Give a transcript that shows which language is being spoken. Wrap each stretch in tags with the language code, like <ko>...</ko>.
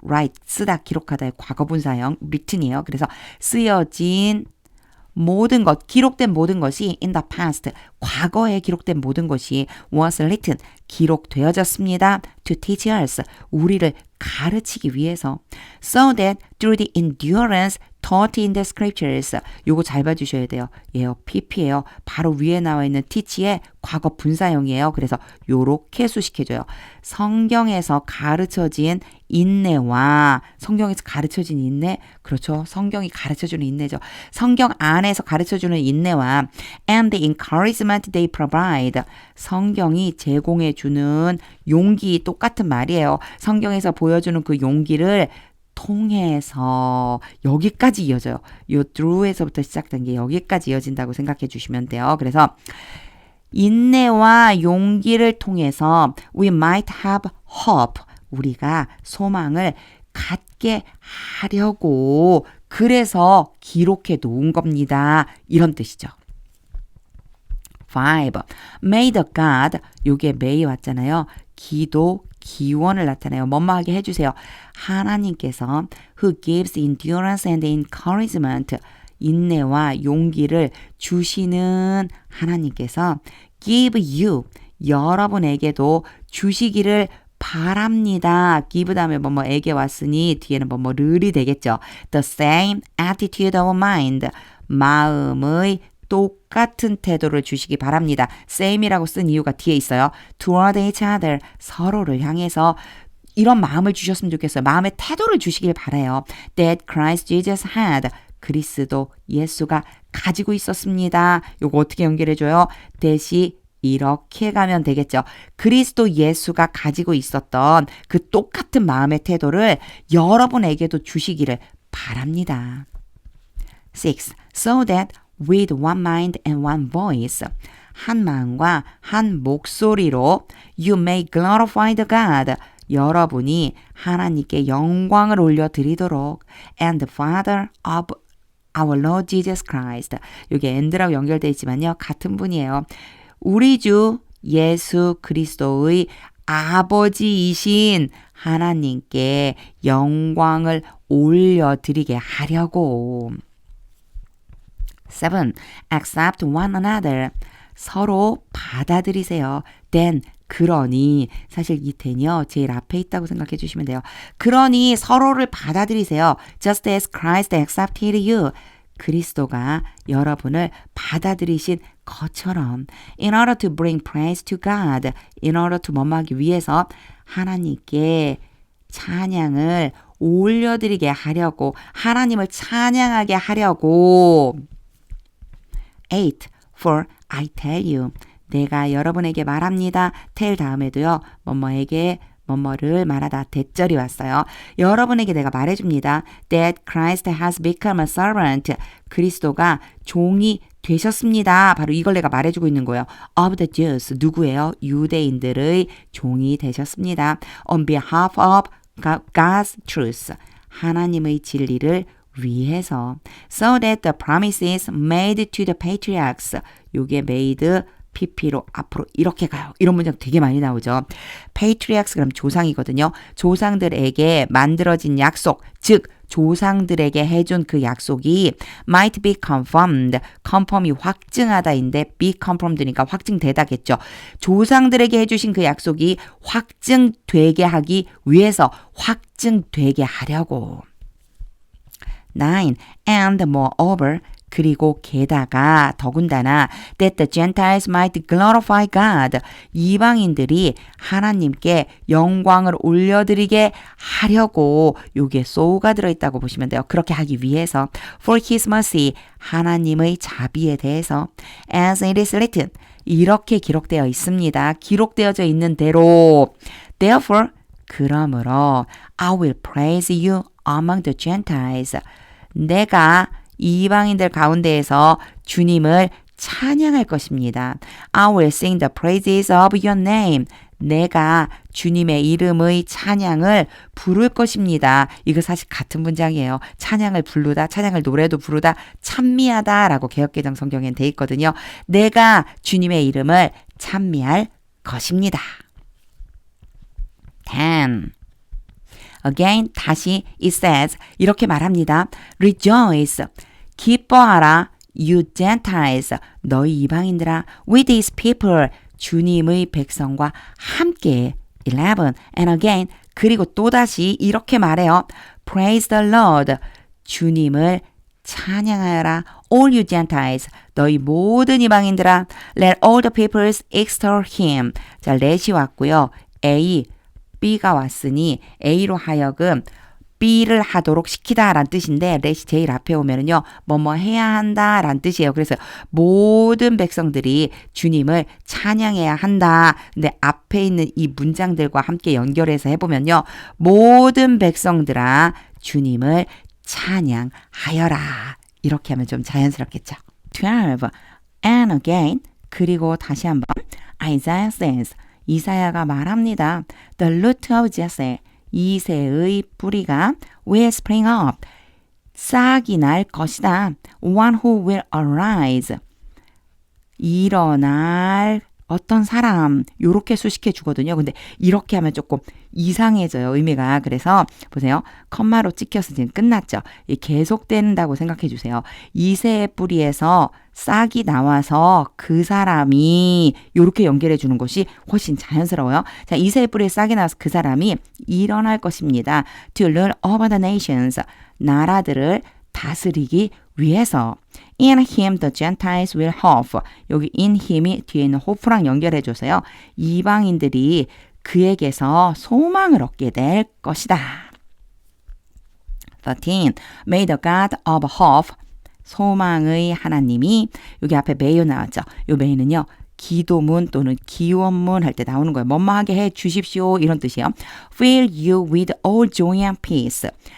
<ko>write 쓰다 기록하다의 과거분사형 written이에요. 그래서 쓰여진 모든 것, 기록된 모든 것이</ko> <en>in the past,</en> <ko>과거에 기록된 모든 것이</ko> <en>was written,</en> <ko>기록되어졌습니다.</ko> <en>To teach us,</en> <ko>우리를 가르치기 위해서.</ko> <en>So that through the endurance taught in the scriptures,</en> <ko>요거 잘 봐주셔야 돼요. 예요, pp예요. 바로 위에 나와 있는 teach의 과거 분사형이에요. 그래서 요렇게 수식해줘요. 성경에서 가르쳐진 인내와 성경에서 가르쳐진 인내, 그렇죠. 성경이 가르쳐주는 인내죠. 성경 안에서 가르쳐주는 인내와</ko> <en>and the encouragement they provide,</en> <ko>성경이 제공해주는 용기 똑같은 말이에요. 성경에서 보여주는 그 용기를 통해서 여기까지 이어져요. 요 through에서부터 시작된 게 여기까지 이어진다고 생각해 주시면 돼요. 그래서 인내와 용기를 통해서</ko> <en>we might have hope</en> <ko>우리가 소망을 갖게 하려고 그래서 기록해 놓은 겁니다. 이런 뜻이죠. 5.</ko> <en>May the God</en> <ko>요게 may 왔잖아요. 기도 기원을 나타내요. 뭐뭐하게 해주세요. 하나님께서</ko> <en>who gives endurance and encouragement</en> <ko>인내와 용기를 주시는 하나님께서</ko> <en>give you</en> <ko>여러분에게도 주시기를 바랍니다. give 다음에 뭐뭐에게 왔으니 뒤에는 뭐뭐를이 되겠죠.</ko> <en>The same attitude of mind</en> <ko>마음의 똑같은 태도를 주시기 바랍니다. same이라고 쓴 이유가 뒤에 있어요.</ko> <en>toward each other</en> <ko>서로를 향해서 이런 마음을 주셨으면 좋겠어요. 마음의 태도를 주시길 바라요.</ko> <en>That Christ Jesus had</en> <ko>그리스도 예수가 가지고 있었습니다. 요거 어떻게 연결해줘요? 대시 이렇게 가면 되겠죠. 그리스도 예수가 가지고 있었던 그 똑같은 마음의 태도를 여러분에게도 주시기를 바랍니다. 6.</ko> <en>So that with one mind and one voice</en> <ko>한 마음과 한 목소리로</ko> <en>you may glorify the God</en> <ko>여러분이 하나님께 영광을 올려드리도록</ko> <en>and the Father of our Lord Jesus Christ</en> <ko>여기 and라고 연결되어 있지만요. 같은 분이에요. 우리 주 예수 그리스도의 아버지이신 하나님께 영광을 올려드리게 하려고 7.</ko> <en>Accept one another.</en> <ko>서로 받아들이세요. Then, 그러니, 사실 이 then이요, 제일 앞에 있다고 생각해 주시면 돼요. 그러니 서로를 받아들이세요.</ko> <en>Just as Christ accepted you.</en> <ko>그리스도가 여러분을 받아들이신 것처럼</ko> <en>in order to bring praise to God,</en> <ko>in order to 뭐뭐 하기 위해서 하나님께 찬양을 올려드리게 하려고 하나님을 찬양하게 하려고 8.</ko> <en>For I tell you</en> <ko>내가 여러분에게 말합니다. tell 다음에도요. 뭐뭐에게 뭐뭐를 말하다 대절이 왔어요. 여러분에게 내가 말해줍니다.</ko> <en>That Christ has become a servant.</en> <ko>그리스도가 종이 되셨습니다. 바로 이걸 내가 말해주고 있는 거예요.</ko> <en>Of the Jews.</en> <ko>누구예요? 유대인들의 종이 되셨습니다.</ko> <en>On behalf of God's truth.</en> <ko>하나님의 진리를 위해서.</ko> <en>So that the promises made to the patriarchs.</en> <ko>요게 made PP로 앞으로 이렇게 가요. 이런 문장 되게 많이 나오죠. patriarchs 그럼 조상이거든요. 조상들에게 만들어진 약속, 즉 조상들에게 해준 그 약속이</ko> <en>might be confirmed.</en> <ko>confirm이 확증하다인데 be confirmed니까 확증되다겠죠. 조상들에게 해주신 그 약속이 확증되게 하기 위해서 확증되게 하려고. 9.</ko> <en>And moreover</en> <ko>그리고 게다가 더군다나</ko> <en>that the Gentiles might glorify God.</en> <ko>이방인들이 하나님께 영광을 올려드리게 하려고 요게 so가 들어있다고 보시면 돼요. 그렇게 하기 위해서</ko> <en>for his mercy</en> <ko>하나님의 자비에 대해서</ko> <en>as it is written</en> <ko>이렇게 기록되어 있습니다. 기록되어져 있는 대로</ko> <en>therefore</en> <ko>그러므로</ko> <en>I will praise you among the Gentiles.</en> <ko>내가 이방인들 가운데에서 주님을 찬양할 것입니다.</ko> <en>I will sing the praises of your name.</en> <ko>내가 주님의 이름의 찬양을 부를 것입니다. 이거 사실 같은 문장이에요. 찬양을 부르다, 찬양을 노래도 부르다, 찬미하다 라고 개역개정 성경엔 돼 있거든요. 내가 주님의 이름을 찬미할 것입니다. 10. Again, 다시</ko> <en>it says,</en> <ko>이렇게 말합니다.</ko> <en>Rejoice,</en> <ko>기뻐하라,</ko> <en>you Gentiles,</en> <ko>너희 이방인들아,</ko> <en>with his people,</en> <ko>주님의 백성과 함께. 11.</ko> <en>And again,</en> <ko>그리고 또다시 이렇게 말해요.</ko> <en>Praise the Lord,</en> <ko>주님을 찬양하여라.</ko> <en>All you Gentiles,</en> <ko>너희 모든 이방인들아.</ko> <en>Let all the peoples extol him.</en> <ko>자, let이 왔고요. A, B가 왔으니 A로 하여금 B를 하도록 시키다 라는 뜻인데 let이 제일 앞에 오면은요. 뭐뭐 해야 한다 라는 뜻이에요. 그래서 모든 백성들이 주님을 찬양해야 한다. 근데 앞에 있는 이 문장들과 함께 연결해서 해보면요. 모든 백성들아 주님을 찬양하여라. 이렇게 하면 좀 자연스럽겠죠. 12.</ko> <en>And again</en> <ko>그리고 다시 한번</ko> <en>Isaiah says</en> <ko>이사야가 말합니다.</ko> <en>The root of Jesse</en> <ko>이새의 뿌리가</ko> <en>will spring up</en> <ko>싹이 날 것이다.</ko> <en>One who will arise</en> <ko>일어날 어떤 사람 요렇게 수식해 주거든요. 근데 이렇게 하면 조금 이상해져요. 의미가. 그래서 보세요. 컴마로 찍혀서 지금 끝났죠. 계속된다고 생각해 주세요. 이새의 뿌리에서 싹이 나와서 그 사람이 요렇게 연결해 주는 것이 훨씬 자연스러워요. 자, 이새의 뿌리에 싹이 나와서 그 사람이 일어날 것입니다.</ko> <en>To rule over the nations.</en> <ko>나라들을 다스리기 위해서.</ko> <en>In him the Gentiles will hope.</en> <ko>여기 in him이 뒤에 있는 hope랑 연결해줘서요. 이방인들이 그에게서 소망을 얻게 될 것이다.</ko> <en>13. May the God of hope.</en> <ko>소망의 하나님이 여기 앞에 may요 나왔죠. 요 may는요. 기도문 또는 기원문 할 때 나오는 거예요. 뭐뭐하게 해 주십시오. 이런 뜻이에요.</ko> <en>Fill you with all joy and peace.</en>